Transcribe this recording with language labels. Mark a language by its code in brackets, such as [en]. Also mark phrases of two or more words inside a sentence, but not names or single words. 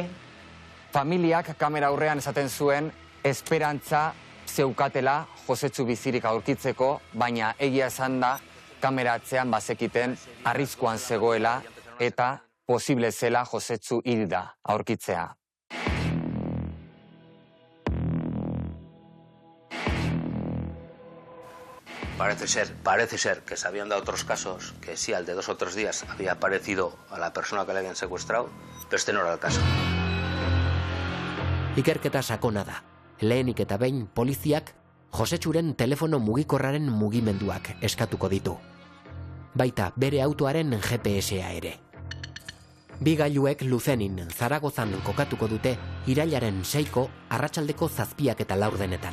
[eu] Familiak kamera aurrean esaten zuen esperantza zeukatela Josetxu bizirik aurkitzeko, baina egia esan da kamera atzean bazekiten arriskuan zegoela eta posible zela Josetxu hilda aurkitzea. [es] Parece ser que se habían dado otros casos, que sí, al de 2 o 3 días había aparecido a la persona que le habían secuestrado, pero este no era el caso. [eu] Ikerketa sakona da. Lehenik eta behin poliziak Josetxuren telefono mugikorraren mugimenduak eskatuko ditu. Baita bere autoaren GPS-a ere. Bi gailuek Luzenin, Zaragozan kokatuko dute irailaren 6ko arratsaldeko 7:04.